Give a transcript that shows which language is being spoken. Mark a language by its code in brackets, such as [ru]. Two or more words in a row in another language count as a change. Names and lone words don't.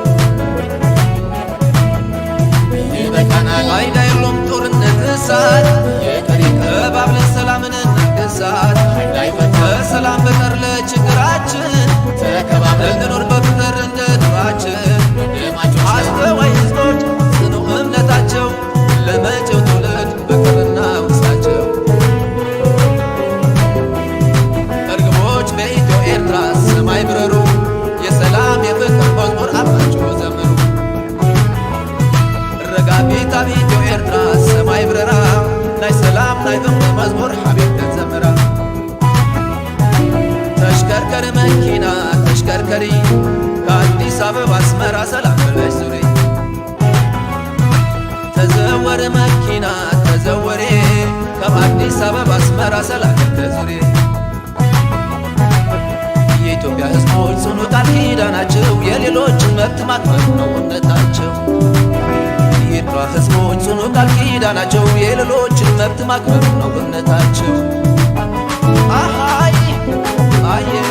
[am] ፋይዳ የለውም ጦርነት እሳት ተባብለን ሰላምን እናግሳት። ከሰላም በቀር ለችግራችን እንኖር በፍቅር እንደ ድሯችን። አስተዋይ ህዝቦች ጽኑ እምነታቸው ለመጪው ትውልድ በክብርና ውርሳቸው። እርግቦች በኢትዮ ኤርትራ ሰማይ ብረሩ የሰላም የፍቅር መዝሙር አብራችሁ ዘምሩ። [ti] ረጋቢት ኣብ ኢትዮ ኤርትራ ሰማይ ብረራ ናይ ሰላም ናይ ፍቅር መዝሙር ሓቢብከን ዘምራ። [am] ተሽከርከሪ መኪና ተሽከርከሪ ከአዲስ አበባ አስመራ ሰላም ብለሽ ዙሪ። [ti] ተዘወረ መኪና ተዘወሬ ከአዲስ አበባ አስመራ ሰላም ተዙሪ። [am] የኢትዮጵያ ህዝቦች ጽኑ ቃል ኪዳናቸው የሌሎችን መብት ማክበር ነው እምነታቸው። የኤርትራ ህዝቦች ጽኑ ቃል ኪዳናቸው የሌሎችን መብት ማክበር ነው እምነታቸው። አሃይ አየ